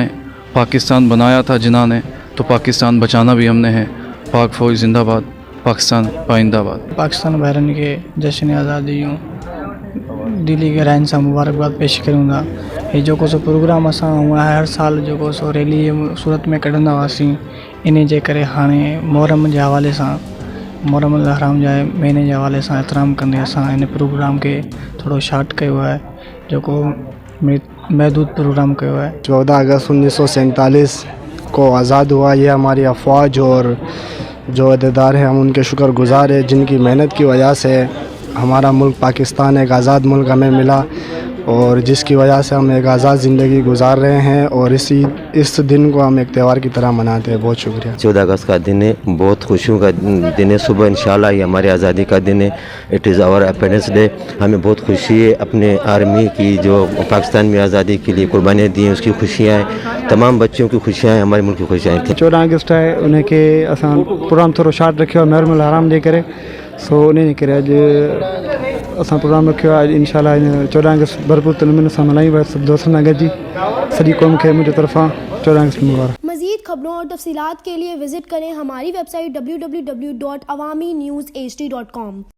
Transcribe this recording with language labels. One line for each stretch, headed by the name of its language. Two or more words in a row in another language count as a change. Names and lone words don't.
Urdu: پاکستان بنایا تھا جنہوں نے، تو پاکستان بچانا بھی ہم نے ہے. پاک فوج زندہ باد، پاکستان پائندہ باد. پاکستان بہرن کے جشن آزادی دلی گہرائن سے مبارکباد پیش کروں گا.
Sindhi: ये जो को प्रोग्राम असां हुआ हर साल जो को सो रैली सूरत में कढंदा हुआसीं, इन जे करे हाणे मुहर्रम जे हवाले सां, मुहर्रम हराम जे महीने जे हवाले सां एहतराम कंदे असां इन प्रोग्राम के थोड़ो शार्ट कयो है, जो को महदूद प्रोग्राम कयो है।
Urdu: 14 اگست 1947 کو آزاد ہوا. یہ ہماری افواج اور جو عہدیدار ہیں ہم ان کے شکرگزار ہیں، جن کی محنت کی وجہ سے ہمارا ملک پاکستان ایک آزاد ملک ہمیں ملا اور جس کی وجہ سے ہم ایک آزاد زندگی گزار رہے ہیں. اور اس دن کو ہم ایک تہوار کی طرح مناتے ہیں. بہت شکریہ. 14 اگست کا دن ہے، بہت خوشیوں کا دن ہے۔ صبح ان شاء اللہ یہ ہماری آزادی کا دن ہے.
English: It is our Independence Day.
Urdu: ہمیں بہت خوشی ہے اپنے آرمی کی جو پاکستان میں آزادی کے لیے قربانیاں دی ہیں اس کی خوشیاں ہیں، تمام بچوں کی خوشیاں ہیں، ہمارے ملک کی خوشیاں ہیں.
Sindhi: 14 अगस्त है उनके असां प्रोग्राम थोड़ो शार्ट रखियो मुहर्रम हराम जे करे, सो उन करे अॼु असां प्रोग्राम रखियो आहे। इंशाल्लाह 14 अगस्त भरपूर नमूने सां मल्हायूं। सब दोस्तनि सां गॾिजी सॼी कौम खे मुंहिंजी तरफ़ां 14 अगस्त मुबारक।
Urdu: مزید خبروں اور تفصیلات کے لیے وزٹ کریں ہماری ویب سائٹ www.awamiNewsHD.com.